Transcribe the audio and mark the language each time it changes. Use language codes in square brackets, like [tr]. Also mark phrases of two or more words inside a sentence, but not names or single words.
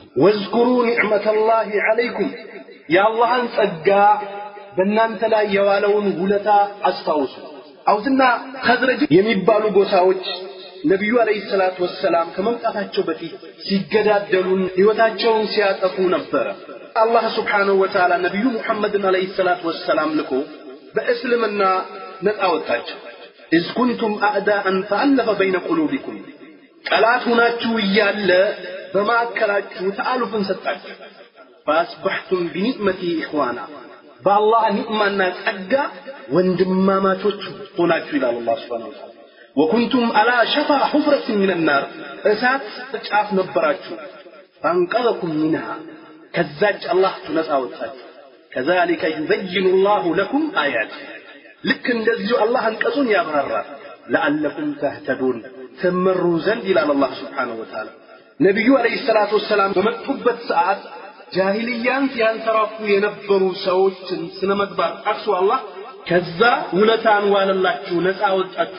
[ar] واذكروا نعمة الله عليكم [am] የአላህን ጸጋ በእናንተ ላይ የዋለውን ውለታ አስታውሱ አውስና ኸዝረጅ የሚባሉ ጎሳዎች ነብዩ [ar] عليه الصلاة والسلام [am] ከመምጣታቸው በፊት ሲገዳደሉን ህይወታቸውን ሲያጠፉ ነበር አላህ [ar] سبحانه وتعالى [am] ነብዩ ሙሐመድን [ar] عليه الصلاة والسلام [am] ልኮ በእስልምና ነፃ ወጣቸው [ar] إذ كنتم أعداء فألف بين قلوبكم [am] ጠላት ሆናችሁ ይያለ በማከራችሁ ተአሉፍን ሰጣችሁ [ar] فأصبحتم بنعمتي إخوانا بالله نعمنا [am] ጸጋ ወንድማማቾች ሆናችሁ ይላል አላህ [ar] سبحانه وتعالى وكنتم على شفا حفرة من النار [am] እሳት ጫፍ ነበራችሁ [ar] فانقذكم منها [am] ከዛች አላህ ነፃ ወጣችሁ [ar] كذلك يبين الله لكم آياته [am] ልክ እንደዚሁ አላህ አንቀጹን ያብራራል [ar] لعلكم تهتدون [am] ተመሩ ዘንድ ይላል አላህ [ar] سبحانه وتعالى [am] ነብዩ [ar] عليه الصلاة والسلام [am] በመጡበት ሰዓት ጃሂልያን ሲያንሰራፉ የነበሩ ሰዎችን ስነመግባር አክሱ አላህ ከዛ ውለታን ዋለላችሁ ነፃ ወጣችሁ